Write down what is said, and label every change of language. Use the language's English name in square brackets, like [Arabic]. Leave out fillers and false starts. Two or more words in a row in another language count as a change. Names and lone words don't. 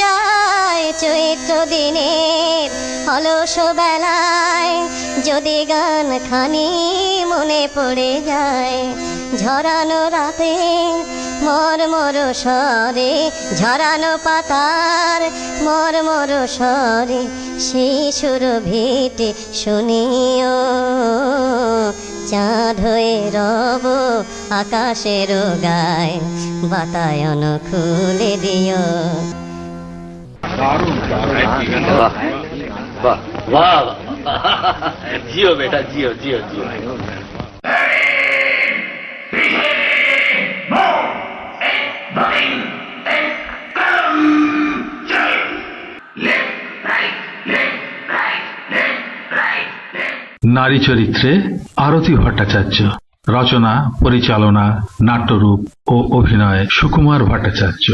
[Bangla] যায়, চৈত্র দিনের অলস বেলায় যদি গান খানি মনে পড়ে যায়, ঝরানো রাতে মরমর স্বরে, ঝরানো পাতার মরমর স্বরে সেই সুর ভিটে শুনিও, চাঁদ হয়ে রব আকাশের গায়, বাতায়ন খুলে দিও। দারুণ দারুণ। [Hindi] वाह वाह वाह जियो बेटा जियो जियो जियो। [Bangla] নারী চরিত্রে আরতি ভট্টাচার্য, রচনা, পরিচালনা, নাট্যরূপ ও অভিনয় সুকুমার ভট্টাচার্য।